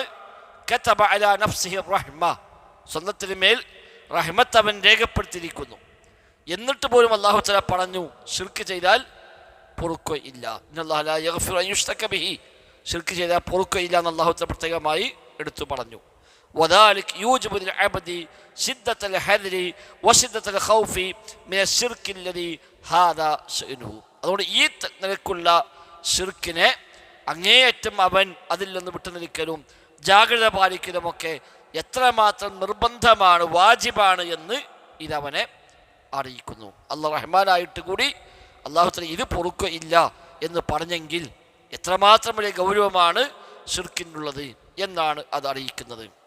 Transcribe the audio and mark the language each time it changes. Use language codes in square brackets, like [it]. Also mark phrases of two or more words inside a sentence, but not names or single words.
[ar] كتب على نفسه الرحمة, [ml] സ്വന്തത്തിന് മേൽ റഹ്മത്ത് അവൻ രേഖപ്പെടുത്തിയിരിക്കുന്നു. എന്നിട്ട് പോലും [ar] الله تعالى [ml] പറഞ്ഞു ഷിർക്ക് ചെയ്താൽ പൊറുക്കുകയില്ല. [ar] إن الله لا يغفر أن يشرك به, [ml] ഷിർക്ക് ചെയ്താൽ പൊറുക്കുകയില്ല എന്ന് [ar] الله تعالى [ml] പ്രത്യേകമായി എടുത്തു പറഞ്ഞു. [ar] وذلك يوجب للعبد شدة الحذر وشدة الخوف من الشرك الذي هذا شأنه. [ml] അതുകൊണ്ട് ഈ നിലക്കുള്ള ഷിർക്കിനെ അങ്ങേയറ്റം അവൻ അതിൽ നിന്ന് വിട്ടുനിൽക്കലും ജാഗ്രത പാലിക്കലുമൊക്കെ എത്രമാത്രം നിർബന്ധമാണ്, വാജിബാണ് എന്ന് ഇതവനെ അറിയിക്കുന്നു. അല്ലാഹു റഹ്മാനായിട്ട് കൂടി [ar] الله تعالى [ml] ഇത് പൊറുക്കുകയില്ല എന്ന് പറഞ്ഞെങ്കിൽ എത്രമാത്രം വലിയ ഗൗരവമാണ് ഷിർക്കിനുള്ളത് എന്നാണ് അത് അറിയിക്കുന്നത്.